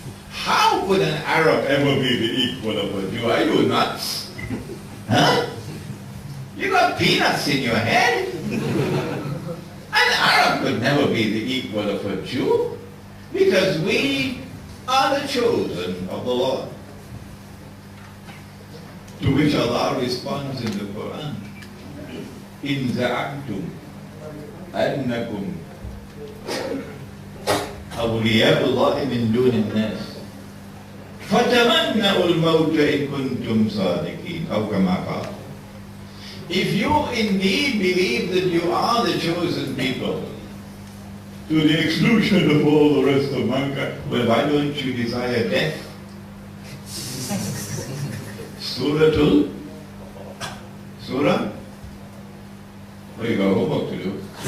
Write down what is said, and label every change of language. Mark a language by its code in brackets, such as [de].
[en] How could an Arab ever be the equal of a Jew? Are you nuts? Huh? You got peanuts in your head? An Arab could never be the equal of a Jew, because we are the chosen of the Lord. To which Allah responds in the Quran, [ar] إِن زَعَمْتُمْ أَنَّكُمْ أَوْلِيَاءُ اللَّهِ مِن دُونِ النَّاسِ فَتَمَنَّعُوا الْمَوْتَ إِن كُنتُمْ صَادِقِينَ أو كما قال. [en] If you indeed believe that you are the chosen people, to the exclusion of all the rest of mankind, well, why don't you desire death? Surah? Oh, you got homework to do.